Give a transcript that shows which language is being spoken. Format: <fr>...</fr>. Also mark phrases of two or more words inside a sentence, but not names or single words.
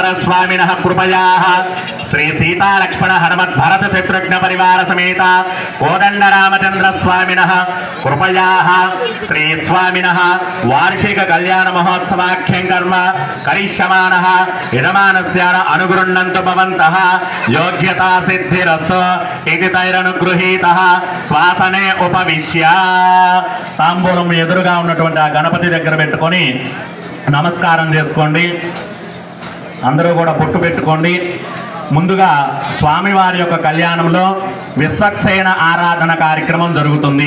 <sa>स्वामिनः कृपयाः श्री सीता लक्ष्मण हनुमत् भरत शत्रुघ्न परिवार समेत कोदंड रामचंद्र स्वामिनः कृपयाः श्री स्वामिनः वार्षिक कल्याण महोत्सवाख्यं कर्म करिष्यमानः यजमानस्य अनुगृह्णन्तु भवन्तः योग्यता सिद्धिरस्तु इति तैरनुगृहीतः శ్వాసనే ఉపవిశ్య</sa> <te>తాంబూలం ఎదురుగా ఉన్నటువంటి ఆ గణపతి దగ్గర పెట్టుకొని నమస్కారం చేసుకోండి. అందరూ కూడా బొట్టు పెట్టుకోండి. ముందుగా స్వామివారి యొక్క కళ్యాణంలో విశ్వక్సేన ఆరాధన కార్యక్రమం జరుగుతుంది.</te>